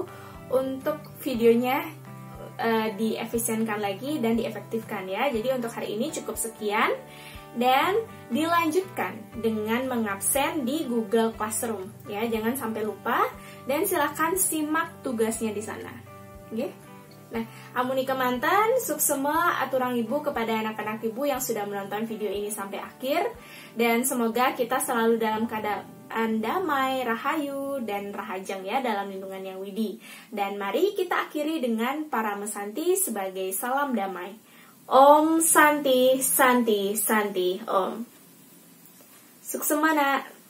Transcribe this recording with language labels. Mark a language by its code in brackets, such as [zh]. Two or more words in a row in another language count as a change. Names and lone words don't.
[id] Untuk videonya diefisienkan lagi dan diefektifkan ya. Jadi untuk hari ini cukup sekian, dan dilanjutkan dengan mengabsen di Google Classroom ya. Jangan sampai lupa, dan silakan simak tugasnya di sana. Oke? Nah, [ban] amuni kemanten, suksema aturang [id] ibu kepada anak-anak ibu yang sudah menonton video ini sampai akhir, dan semoga kita selalu dalam keadaan damai, rahayu, dan rahajang ya dalam lindungan yang widi. Dan mari kita akhiri dengan para mesanti sebagai salam damai. [sa] Om Santi Santi Santi Om. [ban] Suksemana.